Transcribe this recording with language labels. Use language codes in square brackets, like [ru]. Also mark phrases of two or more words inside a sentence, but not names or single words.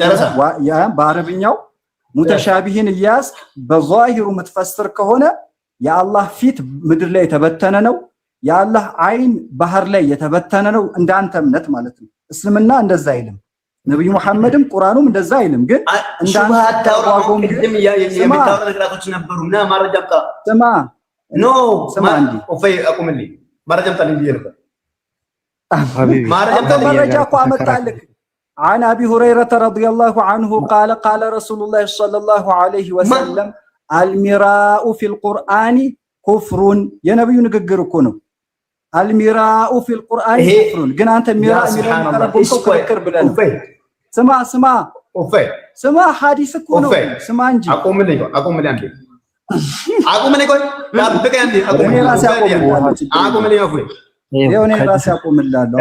[am] ከሆነ በአረብኛው ሙተሻቢህን ያስክ በዛሂሩ የምትፈስር ከሆነ የአላህ ፊት ምድር ላይ የተበተነ ነው። የአላህ አይን ባህር ላይ የተበተነ ነው። እንዳንተ እምነት ማለት ነው። እስልምና እንደዛ አይልም። ነብዩ መሐመድም ቁርአኑም እንደዛ አይልም። ግን እንዳንተ ተዋጎም ቅድም የሚታወሩ ነገራቶች ነበሩና ማረጃ አምጣ። ስማ ኖ ኦፈይ አቁምልኝ። ማረጃ አምጣ ልኝ ነበር። ማረጃ እኮ አመጣልህ። [ar] عن أبي هريرة رضي الله عنه قال قال رسول الله صلى الله عليه وسلم المراء في القرآن كفر يا نبي نغغر [am] እኮ ነው [ar] المراء في القرآن كفر [am] ግን አንተ ሚራእ የሚለውን ተረጎምከው ክርክር ብለህ ነው። ስማ ስማ ሐዲስ እኮ ነው። ስማ እንጂ አቁምልኝ አንዴ ታብቀ አንዴ እኔ ራሴ አቁምልኝ እኔ ራሴ አቁምላለሁ።